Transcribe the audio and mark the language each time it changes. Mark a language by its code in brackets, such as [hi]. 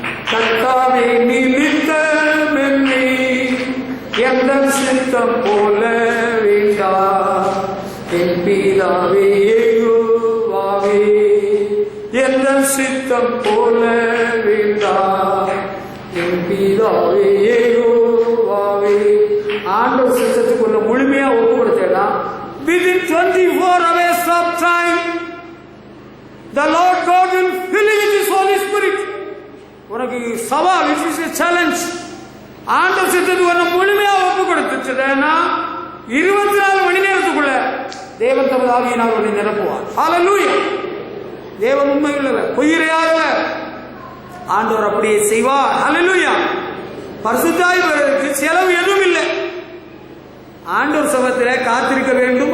[ta] கர்த்தாவே நிமித்தம் என்னை, எந்த சித்தம் போல வேண்டாம் என் பிதாவே யெகோவாவே, எந்த சித்தம் போல வேண்டாம் என் பிதாவே யெகோவாவே. ஆண்டவர் சித்தத்துக்கு உள்ள முழுமையா ஒப்பு கொடுத்தேன்னா [en] within 24 hours of time the Lord God will fill you with His Holy Spirit. [ta] உனக்கு சவால், [en] it is a challenge. [ta] ஆண்டவர் சித்தத்துக்கு உள்ள முழுமையா ஒப்பு கொடுத்துட்டேன்னா 24 மணி நேரத்துக்குள்ள தேவன் தமது ஆவியினால் உன்னை நிரப்புவார். ஹல்லேலூயா. தேவன் உண்மை உள்ளவர், பொய்யிரையாதவர். ஆண்டவர் அப்படியே செய்வார். ஹல்லேலூயா. பரிசுத்தாய் வருவதற்கு செலவு எதுவும் இல்லை. ஆண்டவர் சமூகத்தில் காத்திருக்க வேண்டும்.